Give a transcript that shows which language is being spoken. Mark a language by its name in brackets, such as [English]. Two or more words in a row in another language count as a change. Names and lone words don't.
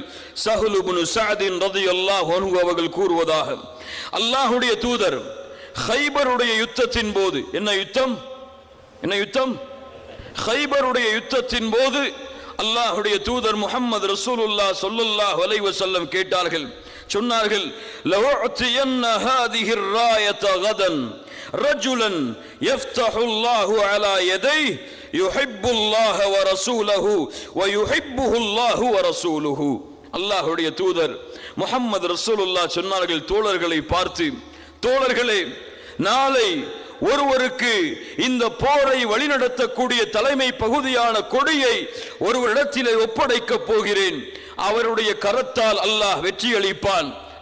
[Tamil] ஸஹ்ல் இப்னு ஸஅத் [Arabic] رضي الله عنه [Tamil] அவர்கள் கூறுவதாக, அல்லாஹுடைய தூதர் கைபருடைய யுத்தத்தின் போது, என்ன யுத்தம்? கைபருடைய யுத்தத்தின் போது அல்லாஹுடைய தூதர் முஹம்மது ரசூலுல்லாஹ் [Arabic] صلى الله عليه وسلم [Tamil] கேட்டார்கள், சொன்னார்கள், [Arabic] لأعطين هذه الراية غدا رجلا يفتح الله على يديه يحب الله ورسوله ويحبه الله ورسوله. [Tamil] அல்லாஹுடைய தூதர் முஹம்மது ரசூலுல்லாஹ் சொன்னார்கள் தோழர்களை பார்த்து, தோழர்களே, நாளை ஒருவருக்கு இந்த போரை வழிநடத்தக்கூடிய தலைமை பகுதியான கொடியை ஒருவரிடத்திலே ஒப்படைக்க போகிறேன். அவருடைய கரத்தால் அல்லாஹ் வெற்றி அளிப்பான்.